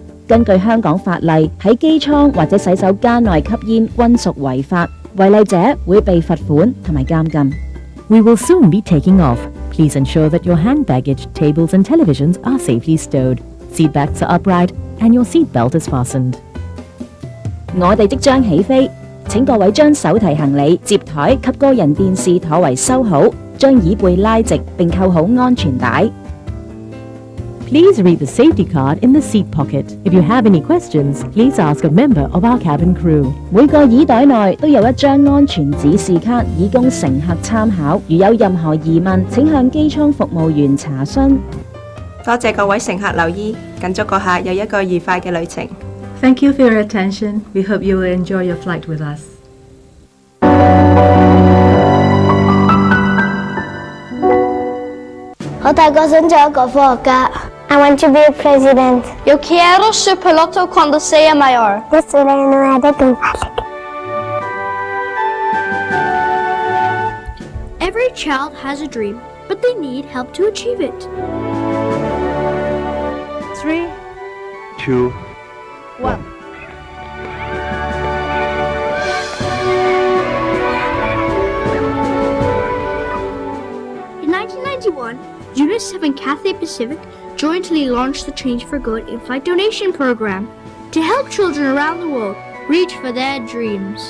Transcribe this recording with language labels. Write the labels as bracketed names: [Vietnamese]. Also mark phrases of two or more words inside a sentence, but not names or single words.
[Cantonese] 根據香港法例，喺機艙或者洗手間內吸煙均屬違法，違例者會被罰款同埋監禁。 [English] We will soon be taking off. Please ensure that your hand baggage, tables and televisions are safely stowed. Seat backs are upright and your seat belt is fastened. [Cantonese] 我哋即將起飛，請各位將手提行李、摺台及個人電視妥為收好，將椅背拉直並扣好安全帶。 [English] Please read the safety card in the seat pocket. If you have any questions, please ask a member of our cabin crew. [Cantonese] 每個椅袋內都有一張安全指示卡，以供乘客參考。如有任何疑問，請向機艙服務員查詢。多謝各位乘客留意，謹祝閣下有一個愉快嘅旅程。 [English] Thank you for your attention. We hope you will enjoy your flight with us. [Cantonese] 我大個想做一個科學家。 [English] I want to be a president. [Spanish] Yo quiero ser piloto cuando sea mayor. [English] Every child has a dream, but they need help to achieve it. 3, 2, 1. In 1991, UNICEF and Cathay Pacific jointly launched the Change for Good in-flight donation program to help children around the world reach for their dreams.